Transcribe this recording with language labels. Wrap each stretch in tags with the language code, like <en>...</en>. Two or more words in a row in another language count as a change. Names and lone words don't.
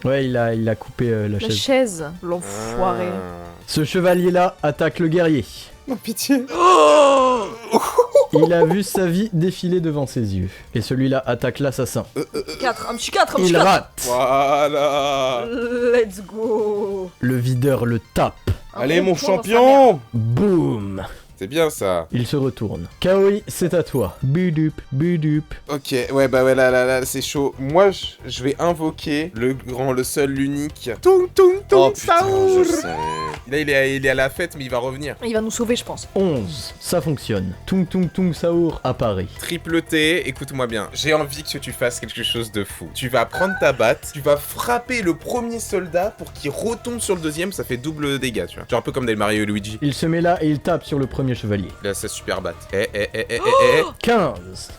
<fr>Ouais, il a coupé la La chaise. chaise. L'enfoiré. Ce chevalier-là attaque le guerrier. Oh, pitié. Il a vu sa vie défiler devant ses yeux. Et celui-là attaque l'assassin. 4, un petit 4, un petit Il 4. rate. Voilà.</fr> <en>Let's go.</en> <fr>Le videur le tape. Allez Un mon bon point dans sa mère. champion. Boum. C'est bien ça. Il se retourne. Kaori, c'est à toi. Budup, budup. Ok, ouais, bah ouais, là, c'est chaud. Moi, je vais invoquer le grand, le seul, l'unique. Tung, tung, tung, Oh putain, Saour. je sais. Là, il est à la fête, mais il va revenir. Il va nous sauver je pense. 11. Ça fonctionne. Tung tung tung Saour apparaît. Triple T, écoute-moi bien. J'ai envie que tu fasses quelque chose de fou. Tu vas prendre ta batte, tu vas frapper le premier soldat pour qu'il retombe sur le deuxième, ça fait double dégâts, tu vois. Genre un peu comme dans les Mario et Luigi. Il se met là et il tape sur le premier chevalier. Là, c'est super batte. 15.</fr>